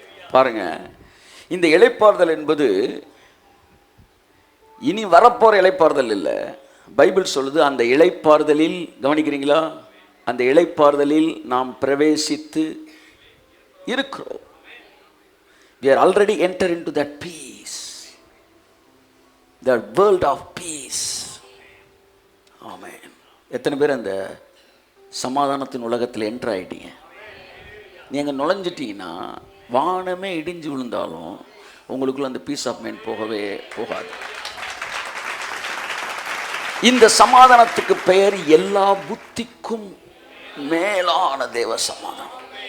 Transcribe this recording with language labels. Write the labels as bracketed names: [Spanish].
[Tamil] பாருங்க, இந்த இளைப்பாறுதல் என்பது இனி வரப்போற இளைப்பாறுதல் இல்லை. பைபிள் சொல்லுது, அந்த இளைப்பாறுதலில், கவனிக்கிறீங்களா, அந்த இளைப்பாறுதலில் நாம் பிரவேசித்து இருக்கிறோம். [English] We are already entered into that peace, that world of peace. [Tamil] ஆமென். எத்தனை பேர் அந்த சமாதானத்தின் உலகத்தில் என்டர் ஆகிட்டீங்க? நீங்கள் நுழைஞ்சிட்டீங்கன்னா வானமே இடிஞ்சு விழுந்தாலும் உங்களுக்குள்ள அந்த [English] peace of mind [Tamil] போகவே போகாது. இந்த சமாதானத்துக்கு பெயர் எல்லா புத்திக்கும் மேலான தேவ சமாதானம்.